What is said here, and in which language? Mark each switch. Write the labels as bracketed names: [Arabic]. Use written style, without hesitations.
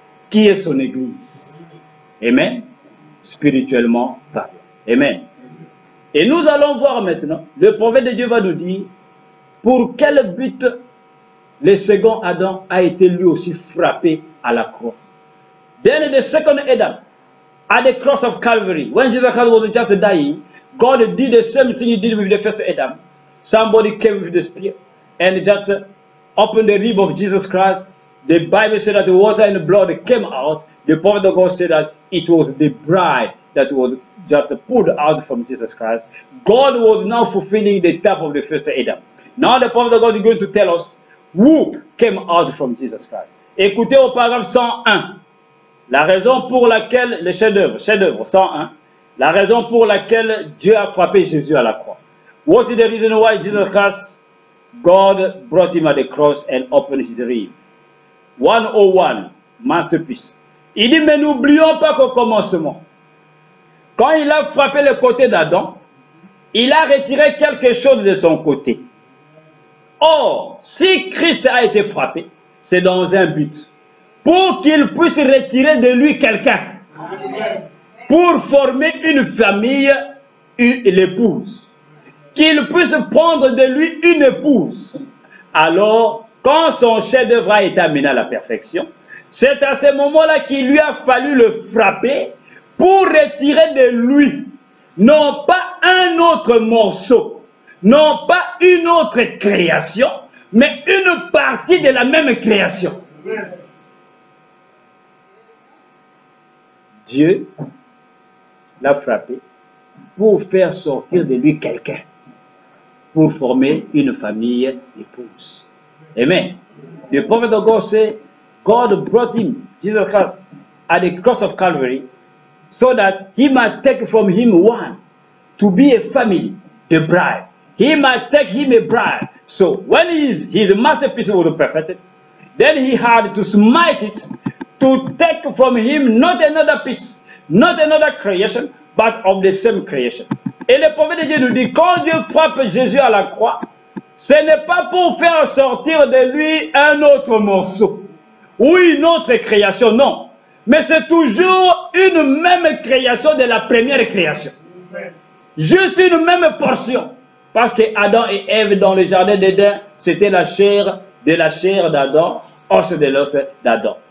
[French] Qui est son église. Amen. Spirituellement parlant. Amen. Et nous allons voir maintenant, le prophète de Dieu va nous dire pour quel but le second Adam a été lui aussi frappé à la croix. [English] Then the second Adam, at the cross of Calvary, when Jesus Christ was just dying, God did the same thing he did with the first Adam. Somebody came with the spear and just opened the rib of Jesus Christ. The Bible said that the water and the blood came out. The prophet of God said that it was the bride that was just pulled out from Jesus Christ. God was now fulfilling the type of the first Adam. Now the prophet of God is going to tell us who came out from Jesus Christ. [French] Écoutez au paragraphe 101. La raison pour laquelle, le chef-d'œuvre 101, la raison pour laquelle Dieu a frappé Jésus à la croix. [English] What is the reason why Jesus Christ, God brought him at the cross and opened his rib? 101, masterpiece. [French] Il dit, mais n'oublions pas qu'au commencement, quand il a frappé le côté d'Adam, il a retiré quelque chose de son côté. Or, si Christ a été frappé, c'est dans un but. Pour qu'il puisse retirer de lui quelqu'un. Pour former une famille, l'épouse. Qu'il puisse prendre de lui une épouse. Alors, quand son chef-d'œuvre a été amené à la perfection, c'est à ce moment-là qu'il lui a fallu le frapper pour retirer de lui, non pas un autre morceau, non pas une autre création, mais une partie de la même création. Dieu l'a frappé pour faire sortir de lui quelqu'un, pour former une famille épouse. Amen. [English] The prophet of God said, God brought him, Jesus Christ, at the cross of Calvary, so that he might take from him one to be a family, the bride. He might take him a bride. So when his masterpiece was perfected, then he had to smite it to take from him not another piece, not another creation, but of the same creation. [French] Et le prophète de Dieu nous dit, quand Dieu frappe Jésus à la croix, ce n'est pas pour faire sortir de lui un autre morceau ou une autre création, non. Mais c'est toujours une même création de la première création. Juste une même portion. Parce que Adam et Ève dans le jardin d'Éden, c'était la chair d'Adam, os de l'os d'Adam.